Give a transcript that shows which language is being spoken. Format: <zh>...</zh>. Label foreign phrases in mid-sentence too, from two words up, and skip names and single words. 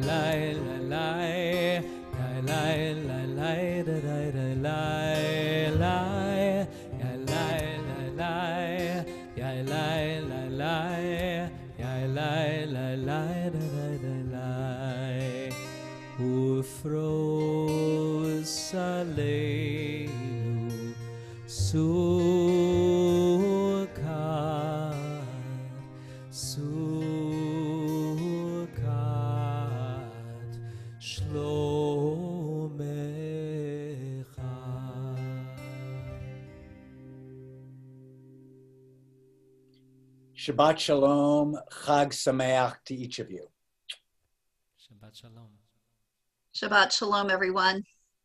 <he>lai lai lai Yai lai lai lai da da da lai lai Yai lai lai lai Yai lai lai lai Yai lai lai lai da da da lai ופרוש עלינו סוכות סוכות שלומך. שבת שלום, חג שמח</he> <en>to each of you.</en> <he>שבת שלום. שבת שלום,</he> <en>everyone.</en>